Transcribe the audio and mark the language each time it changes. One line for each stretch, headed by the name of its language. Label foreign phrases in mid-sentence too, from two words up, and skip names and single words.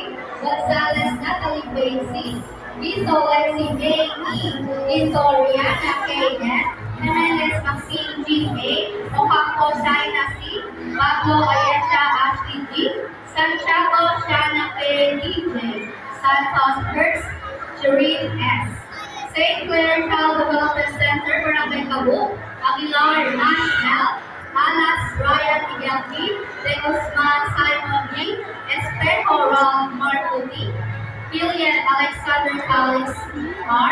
English: Gonzalez Natalie Bay C. Dito Lexi May E. Dito Rihanna K. N. Jimenez Maxine G. A. Ocampo Shaina C. Pablo Ayesha Ashley G. Santiago Shana P. DJ. Santos Hertz Shireen S. St. Clair Child Development Center, Barangay Cabuk, Aguilar Nash L. Alas Ryan Miguel P. De Guzman Simon G. Espejo Ron Marco D. Kilian Alexander Calix R.